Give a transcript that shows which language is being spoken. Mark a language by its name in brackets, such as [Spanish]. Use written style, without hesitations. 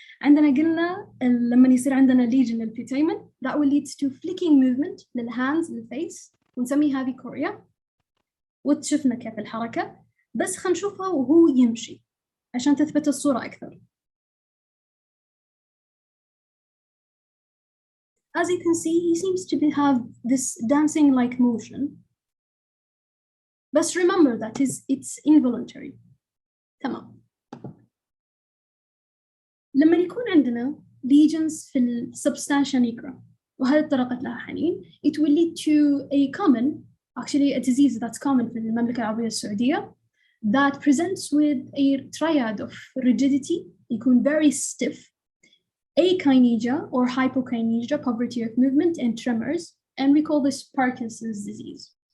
[Arabic] عندنا قلنا لما يصير عندنا lesion للputamen [English] that will lead to flicking movement [Arabic] للhands للface ونسمي هذه chorea. وتشوفنا كيف الحركة. بس خلنا نشوفها وهو يمشي عشان تثبت الصورة أكثر. [English] As you can see, he seems to have this dancing-like motion. But remember that it's involuntary. [Arabic] تمام. لما يكون عندنا [English] lesions في السبستانشيا nigra [Arabic] وهذه طرقت لها حنين, [English] it will lead to a common, actually a disease that's common [Arabic] في المملكة العربية السعودية [English] that presents with a triad of rigidity, [Arabic] يكون [English] very stiff, akinesia or hypokinesia, poverty of movement, and tremors, and we call this Parkinson's disease.